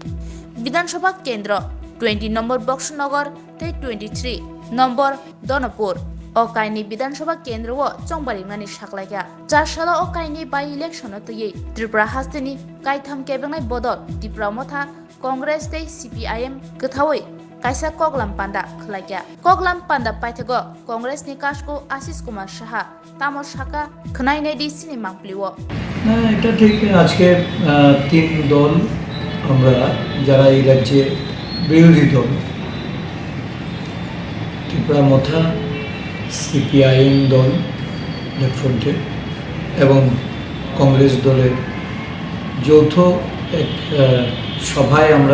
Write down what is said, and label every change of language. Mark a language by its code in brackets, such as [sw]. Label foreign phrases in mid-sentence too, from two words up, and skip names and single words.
[trp] Bidhan Sabha Kendra 20 number Boxnagar te 23 number Donapur o kaini Bidhan Sabha Kendra wo chongbarimani saklaika 4 sala o kaini [en] by election [trp] otoye Tripura hasteni kai tham kebengai bodol Tripura motha Congress te CPIM gthawai kaisa Koglam Panda khlaikya Koglam Panda paithago Congress ni kasko Ashish Kumar Saha tamor shaka khnai nei di sini mangpliwo [bn] না এটা ঠিক আজকে তিন দল আমরা যারা এই রাজ্যে বিরোধী দল ত্রিপুরা মথা সিপিআইএম দল লেফট ফ্রন্টে এবং কংগ্রেস দলের যৌথ এক সভায় আমরা